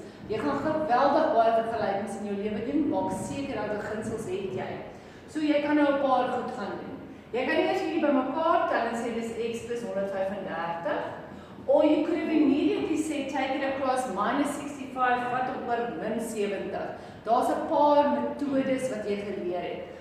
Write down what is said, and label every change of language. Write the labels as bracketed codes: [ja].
[af] Jy gaan geweldig baie vergelykings in jou lewe doen, maak seker dat beginsels het jy. So jy kan nou 'n paar goed gaan doen. Jy kan eers hierdie bymekaar tel en sê dis x plus 135. [en] Or you could have immediately said take it across minus 65 [af] vat op oor min 70. Daar's 'n paar metodes wat jy geleer het.